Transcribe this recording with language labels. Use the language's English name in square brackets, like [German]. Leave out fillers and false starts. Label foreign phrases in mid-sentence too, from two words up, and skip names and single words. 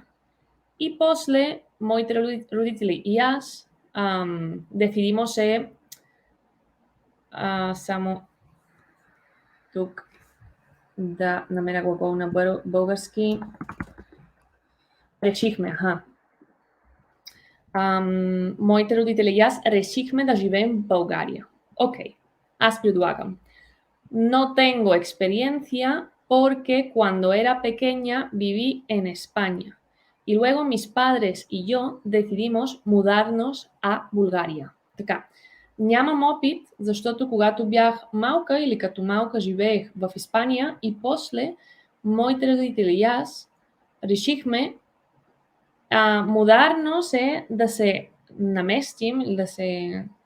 [Bulgarian] И после моите родители и аз decidimos само тук да намеря глагол на български. Решихме, моите родители и аз решихме да живеем в България. Окей, аз предлагам. [Spanish] No tengo experiencia porque cuando era pequeña viví en España y luego mis padres y yo decidimos mudarnos a Bulgaria. [Bulgarian] Така, нямам опит, защото когато бях малка или като малка живеех в Испания и после моите родители и аз решихме mudarnos е да се наместим, да се...